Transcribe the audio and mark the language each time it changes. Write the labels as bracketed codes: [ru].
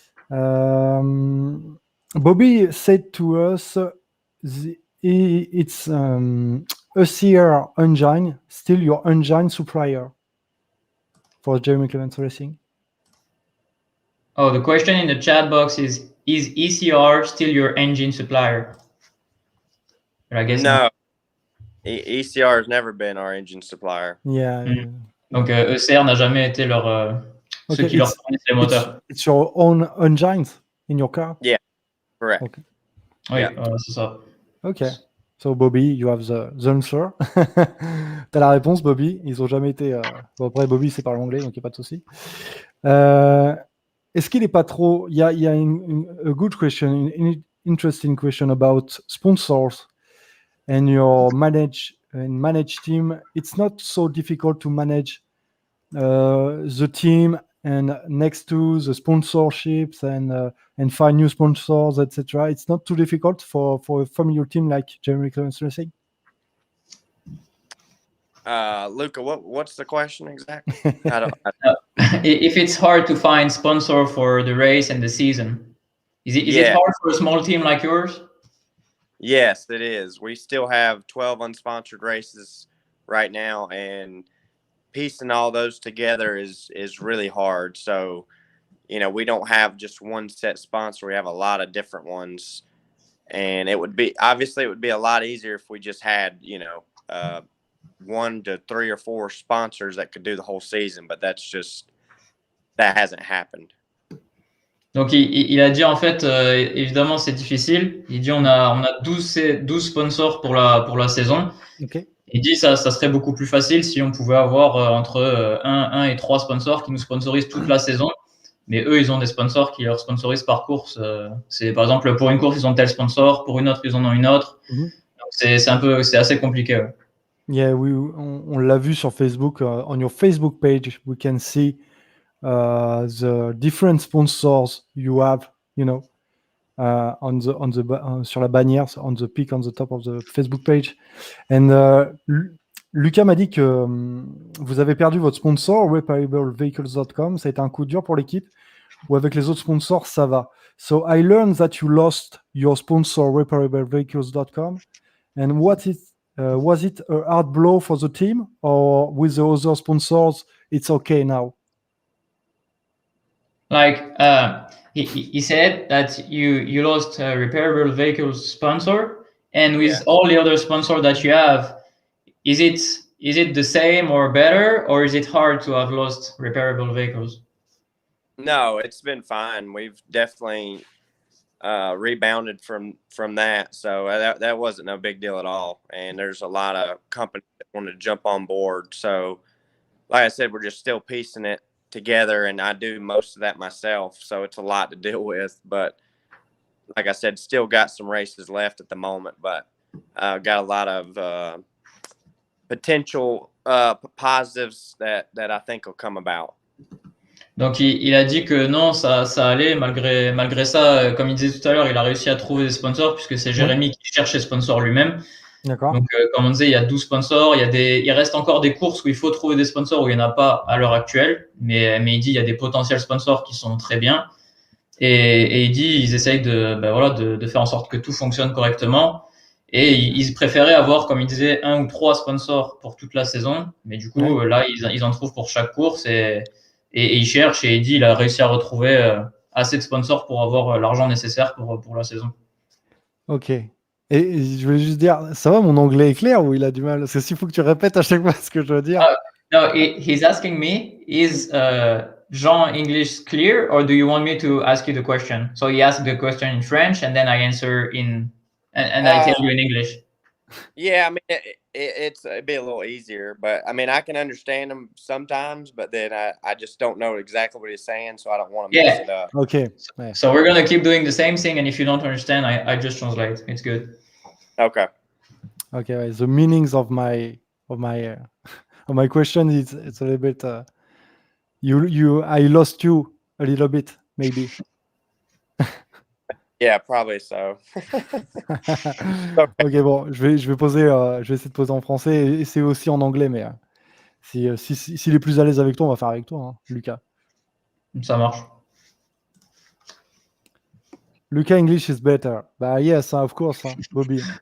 [en] Bobby said to us, it's a CR engine, still your engine supplier for Jeremy Clements Racing. Oh, the question in the chat box is ECR still your engine supplier? But I guess No. ECR has never been our engine supplier. Yeah. [fr] Donc ECR n'a jamais été ceux qui leur fournissent les moteurs. [en] It's your own engines in your car? Yeah, correct. Okay. [fr] Oui, [en] Yeah. [fr] c'est ça. [en] Okay. So Bobby, you have the answer. [fr] T'as la réponse, Bobby. Ils ont jamais été. Bon, après, Bobby, c'est parle anglais, donc il n'y a pas de souci. Est-ce qu'il n'est pas trop. Il y a [en] a good question, an interesting question about sponsors and your manage team. It's not so difficult to manage the team and next to the sponsorships and find new sponsors, etc. It's not too difficult for a familiar team like Jeremy Clements Racing. Luca, what's the question exactly? If it's hard to find sponsor for the race and the season, is it hard for a small team like yours? Yes, it is. We still have 12 unsponsored races right now, and piecing all those together is really hard. So, we don't have just one set sponsor. We have a lot of different ones, and it would be a lot easier if we just had 1 to 3 or 4 sponsors that could do the whole season, but that hasn't happened. [fr] Donc il a dit en fait, évidemment c'est difficile. Il dit on a 12 sponsors pour la saison. Okay. Il dit ça serait beaucoup plus facile si on pouvait avoir entre 1 et 3 sponsors qui nous sponsorisent toute la saison. Mais eux, ils ont des sponsors qui leur sponsorisent par course. C'est par exemple pour une course ils ont tel sponsor, pour une autre ils en ont une autre. Mm-hmm. Donc c'est assez compliqué. Ouais. Yeah, on l'a vu sur Facebook. [en] On your Facebook page, we can see the different sponsors you have, [fr] sur la bannière, [en] on the pic on the top of the Facebook page. [fr] And Lucas m'a dit que vous avez perdu votre sponsor, repairablevehicles.com. Ça a été un coup dur pour l'équipe, ou avec les autres sponsors, ça va. [en] So I learned that you lost your sponsor, repairablevehicles.com. And was it a hard blow for the team, or with the other sponsors, it's okay now? Like he said that you lost a repairable vehicles sponsor, and with all the other sponsors that you have, is it the same or better, or is it hard to have lost repairable vehicles? No, it's been fine. We've definitely rebounded from that, so that wasn't no big deal at all. And there's a lot of companies that want to jump on board. So, like I said, we're just still piecing it together, and I do most of that myself, so it's a lot to deal with. But like I said, still got some races left at the moment, but got a lot of potential positives that I think will come about. [fr] Donc il a dit que non, ça allait malgré ça. Comme il disait tout à l'heure, il a réussi à trouver des sponsors puisque c'est Jérémy qui cherche ses sponsors lui-même. D'accord. Donc comme on disait, il y a 12 sponsors. Il reste encore des courses où il faut trouver des sponsors où il n'y en a pas à l'heure actuelle. Mais il dit il y a des potentiels sponsors qui sont très bien. Et il dit ils essayent de faire en sorte que tout fonctionne correctement. Et ils préféraient avoir, comme il disait, 1 ou 3 sponsors pour toute la saison. Mais du coup, là, ils en trouvent pour chaque course. Et il cherche, et il dit il a réussi à retrouver assez de sponsors pour avoir l'argent nécessaire pour la saison. Ok. Et je voulais juste dire, ça va, mon anglais est clair ou il a du mal? Parce que s'il faut que tu répètes à chaque fois ce que je veux dire. [en] No, he's asking me, is Jean English clear, or do you want me to ask you the question? So he asked the question in French, and then I answer and I tell you in English. Yeah, I mean, it'd be a little easier, but I mean, I can understand him sometimes, but then I just don't know exactly what he's saying, so I don't want to mess it up. Okay. So we're gonna keep doing the same thing, and if you don't understand, I just translate. It's good. Okay. Okay. The meanings of my question it's a little bit I lost you a little bit, maybe. Yeah, probably so. [fr] Ok, bon, je vais essayer de poser en français et c'est aussi en anglais, mais s'il est plus à l'aise avec toi, on va faire avec toi, hein, Lucas. Ça marche. [en] Lucas English is better. Bah yes, of course, Bobby.